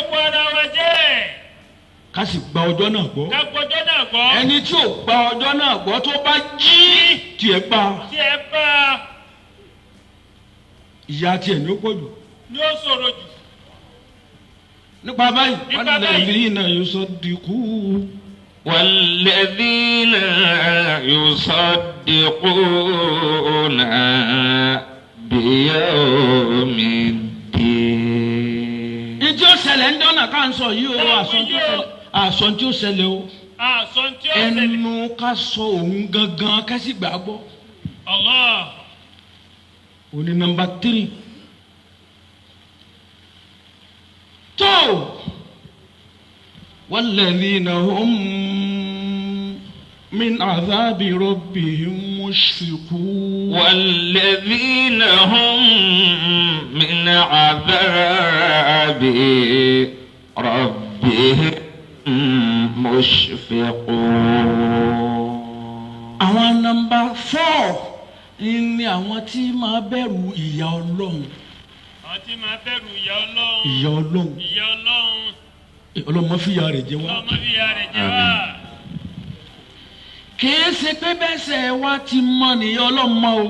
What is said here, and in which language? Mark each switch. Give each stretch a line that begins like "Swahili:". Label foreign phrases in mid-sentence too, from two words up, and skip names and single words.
Yoruba: ká sì gba ọjọ́ náà gbọ́. ẹni tí ò gba ọjọ́ náà gbọ́ tó bá jí tiẹ̀ bá. ìyà tiẹ̀ ni ó pọ̀ jù. ni ó ṣòro jù. nípa báyìí
Arabic: والذين يصدقون. والذين يصدقون بيوم الدين.
Yoruba: ìjọ ṣẹlẹ̀ ń dọ́nà ká ń sọ yìí o àsọ tí ó ṣẹlẹ̀ o ẹnu ká sọ òun gangan ká sì gbàgbọ́. Allah. òní nọ́mbà 3.
Arabic: tó والذين هم من عذاب ربهم مشفقون. والذين هم من عذاب ربهم مشفقون.
Yoruba: àwọn nọ́mbà 4 ni àwọn tí máa bẹ̀rù ìyà Ọlọ́run. àwọn tí máa bẹ̀rù ìyà Ọlọ́run. ìyà Ọlọ́run. ìyà Ọlọ́run. Ọlọ́run má fìyà rẹ̀ jẹ wá. Ọlọ́run má fìyà rẹ̀ jẹ wá. kìí ṣe pé bẹ́sẹ̀ wa ti mọ nìyà Ọlọ́run mọ́ o.